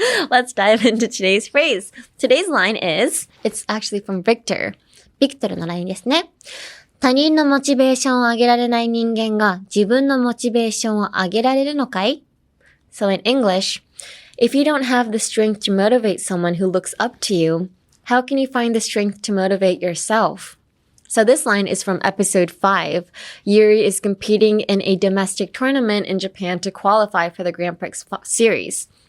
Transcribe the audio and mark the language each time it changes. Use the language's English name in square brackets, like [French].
[English] Let's dive into today's phrase. Today's line is, it's actually from Victor. [Japanese] ビクトルのラインですね。他人のモチベーションを上げられない人間が自分のモチベーションを上げられるのかい？ [English] So in English, if you don't have the strength to motivate someone who looks up to you,How can you find the strength to motivate yourself? So this line is from episode 5. Yuri is competing in a domestic tournament in Japan to qualify for the Grand Prix series.